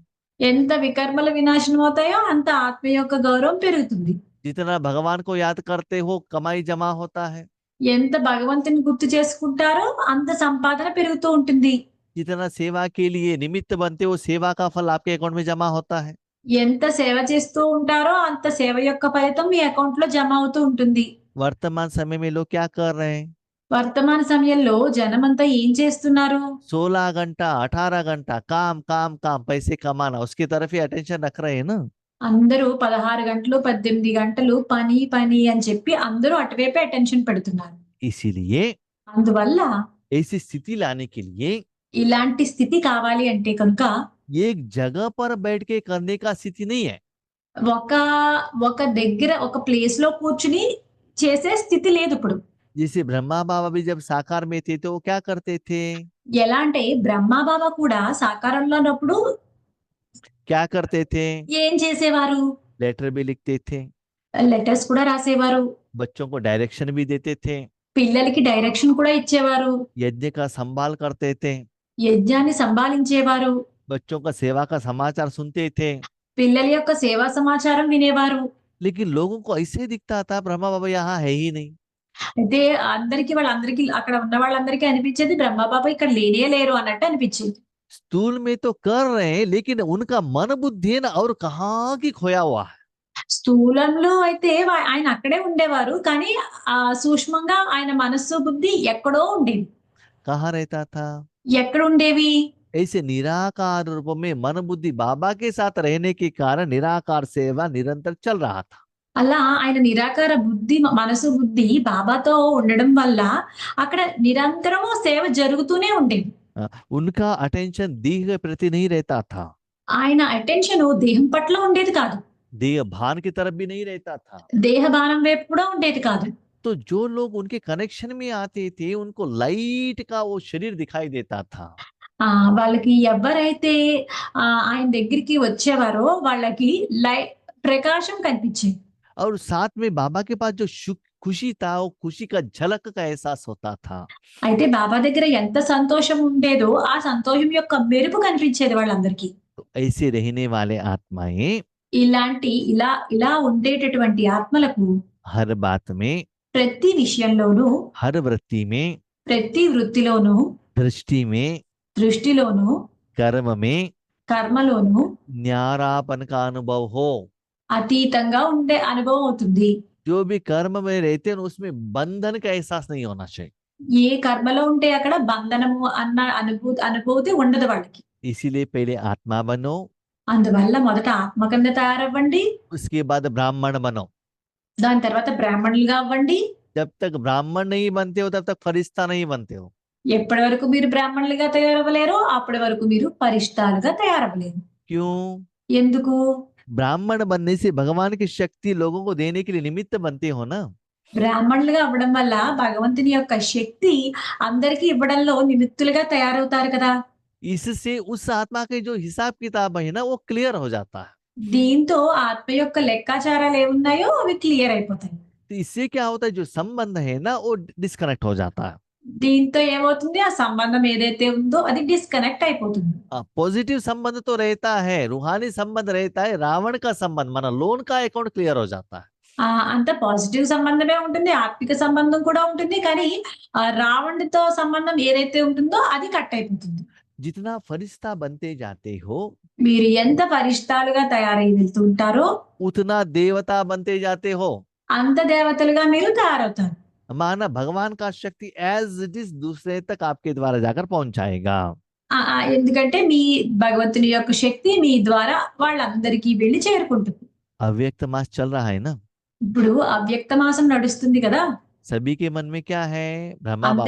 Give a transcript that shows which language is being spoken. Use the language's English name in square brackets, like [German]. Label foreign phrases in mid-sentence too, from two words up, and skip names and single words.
[Telugu] ఎంత వికర్మల వినాశనం అవుతాయో అంత ఆత్మ యొక్క గౌరవం పెరుగుతుంది. [Hindi] जितना भगवान को याद करते हो, कमाई जमा होता है। [Telugu] ఎంత భగవంతుని గుర్తు చేసుకుంటారో అంత సంపాదన పెరుగుతూ ఉంటుంది. [Hindi] जितना सेवा के लिए निमित्त बनते हो, सेवा का फल आपके अकाउंट में जमा होता है। [Telugu] ఎంత సేవ చేస్తూ ఉంటారో అంత సేవ యొక్క ఫలితం మీ అకౌంట్ లో జమ అవుతూ ఉంటుంది. [Hindi] वर्तमान समय में लोग क्या कर रहे हैं? [Telugu] వర్తమాన సమయంలో జనమంతా ఏం చేస్తున్నారు? [Hindi] 16 घंटा 18 घंटा काम काम काम, पैसे कमाना, उसकी तरफ ही अटेंशन रख रहे हैं ना। [Telugu] అందరూ 16 గంటలు 18 గంటలు పని పని అని చెప్పి అందరూ అటువైపే అటెన్షన్ పెడుతున్నారు. [Hindi] इसीलिए [Telugu] అందువల్ల [Hindi] ऐसी स्थिति लाने के लिए [Telugu] ఇలాంటి స్థితి కావాలి అంటే కనుక [Hindi] एक जगह पर बैठ के करने का स्थिति नहीं है। [Telugu] ఒక ఒక దగ్గర ఒక ప్లేస్ లో కూర్చుని చేసే స్థితి లేదు ఇప్పుడు. [Hindi] जैसे ब्रह्मा बाबा भी जब साकार में थे तो वो क्या करते थे? [Telugu] ఎలా అంటే బ్రహ్మ బాబా కూడా సాకారంలో ఉన్నప్పుడు [Hindi] क्या करते थे? [Telugu] ఏం చేసేవారు? [Hindi] लेटर भी लिखते थे, [Telugu] లెటర్స్ కూడా రాసేవారు, [Hindi] बच्चों को डायरेक्शन भी देते थे, [Telugu] పిల్లలకి డైరెక్షన్ కూడా ఇచ్చేవారు, [Hindi] यज्ञ का संभाल करते थे, [Telugu] యజ్ఞాన్ని సంభాళించేవారు, [Hindi] बच्चों का सेवा का समाचार सुनते थे। [Telugu] పిల్లల యొక్క సేవా సమాచారం వినేవారు. [Hindi] लेकिन लोगों को ऐसे दिखता था ब्रह्मा बाबा यहाँ है ही नहीं। [Telugu] అయితే వాళ్ళందరికీ అక్కడ ఉన్న వాళ్ళందరికీ అనిపించేది బ్రహ్మ బాబా ఇక్కడ లేనే లేరు అన్నట్టు అనిపించేది. [Hindi] स्थूल में तो कर रहे हैं, लेकिन उनका मन बुद्धि है ना और कहाँ की खोया हुआ है। [Telugu] స్థూలంలో అయితే ఆయన అక్కడే ఉండేవారు, కానీ సూక్ష్మంగా ఆయన మనస్సు బుద్ధి ఎక్కడో ఉండేది. [Hindi] कहाँ रहता था? [Telugu] ఎక్కడ ఉండేవి? [Hindi] ऐसे निराकार रूप में मन बुद्धि बाबा के साथ रहने के कारण निराकार सेवा निरंतर चल रहा था। [Telugu] అలా ఆయన నిరాకార బుద్ధి మనసు బుద్ధి బాబాతో ఉండడం వల్ల అక్కడ నిరంతరము సేవ జరుగుతూనే ఉండేది. [Hindi] उनका अटेंशन देह के प्रति नहीं रहता था, [Telugu] ఆయన అటెన్షన్ దేహం పట్ల ఉండేది కాదు, [Hindi] देह भान की तरफ भी नहीं रहता था। [Telugu] దేహ బాణం వైపు కూడా ఉండేది కాదు. [Hindi] तो जो लोग उनके कनेक्शन में आते थे, उनको लाइट का वो शरीर दिखाई देता था। [Telugu] వాళ్ళకి ఎవరైతే ఆయన దగ్గరికి వచ్చేవారో వాళ్ళకి ప్రకాశం కనిపించేది. [Hindi] और साथ में बाबा के पास जो खुशी था, वो खुशी का झलक का एहसास होता था। [Telugu] అయితే బాబా దగ్గర ఎంత సంతోషం ఉండేదో ఆ సంతోషం యొక్క మెరుపు కనిపించేది వాళ్ళందరికీ. [Hindi] तो ऐसे रहने वाले आत्माएं [Telugu] ఇలా ఉండేటటువంటి ఆత్మలకు [Hindi] हर बात में, [Telugu] ప్రతి విషయంలోనూ, [Hindi] हर वृत्ति में, [Telugu] ప్రతి వృత్తిలోనూ, [Hindi] दृष्टि में, [Telugu] దృష్టిలోనూ, [Hindi] कर्म में [Telugu] కర్మలోనూ [Hindi] न्यारापन का अनुभव हो। [Telugu] అతీతంగా ఉండే అనుభవం అవుతుంది. [Hindi] जो भी कर्म में रहते हैं उसमें बंधन का एहसास नहीं होना चाहिए। [Telugu] ఏ కర్మలో ఉంటే అక్కడ బంధనము అన్న అనుభూతి ఉండదు వాళ్ళకి. [Hindi] इसीलिए पहले आत्मा बनो, [Telugu] అందువల్ల మొదట ఆత్మ కింద తయారవ్వండి, [Hindi] उसके बाद ब्राह्मण बनो। [Telugu] దాని తర్వాత బ్రాహ్మణులుగా అవ్వండి. [Hindi] जब तक ब्राह्मण नहीं बनते हो तब तक फरिश्ता नहीं बनते हो। [Telugu] ఎప్పటి వరకు మీరు బ్రాహ్మణులుగా తయారవ్వలేరో, అప్పటి వరకు మీరు పరిష్టాలుగా తయారవ్వలేరు. [Hindi] क्यों? [Telugu] ఎందుకు? [Hindi] ब्राह्मण बनने से भगवान की शक्ति लोगों को देने के लिए निमित्त बनते हो ना। [Telugu] బ్రాహ్మణులుగా అవ్వడం వల్ల భగవంతుని యొక్క శక్తి అందరికీ ఇవ్వడంలో నిమిత్తులుగా తయారవుతారు కదా! [Hindi] इससे उस आत्मा के जो हिसाब किताब है ना वो क्लियर हो जाता है। [Telugu] దీంతో ఆత్మ యొక్క లెక్కాచారాలు ఏవున్నాయో అవి క్లియర్ అయిపోతాయి. [Hindi] तो इससे क्या होता है, जो संबंध है ना वो डिस्कनेक्ट हो जाता है। [Telugu] దీంతో ఏమవుతుంది? ఆ సంబంధం ఏదైతే ఉందో అది డిస్కనెక్ట్ అయిపోతుంది. [Hindi] पॉजिटिव संबंध तो रहता है, रूहानी संबंध रहता है, रावण का संबंध माना लोन का अकाउंट क्लियर हो जाता है। [Telugu] అంత పాజిటివ్ సంబంధమే ఉంటుంది. ఆత్మిక సంబంధం కూడా ఉంటుంది. కానీ రావణుడితో సంబంధం ఏదైతే ఉంటుందో అది కట్ అయిపోతుంది. [Hindi] जितना फरिश्ता बनते जाते हो [Telugu] మీరు ఎంత పరిష్టాలుగా తయారై వెళ్తూ ఉంటారో [Hindi] उतना देवता बनते जाते हो। [Telugu] అంత దేవతలుగా మీరు తయారవుతారు. [Hindi] माना भगवान का शक्ति [English] as it is [Hindi] दूसरे तक आपके द्वारा जाकर पहुंचाएगा। [Telugu] ఎందుకంటే మీ భగవంతుని యొక్క శక్తి మీ ద్వారా వాళ్ళందరికీ వెళ్లి చేరుకుంటుంది. [Hindi] अव्यक्त मास चल रहा है ना, [Telugu] ఇప్పుడు అవ్యక్త మాసం నడుస్తుంది కదా! [Hindi] सभी के मन में क्या है, ब्रह्मा बाप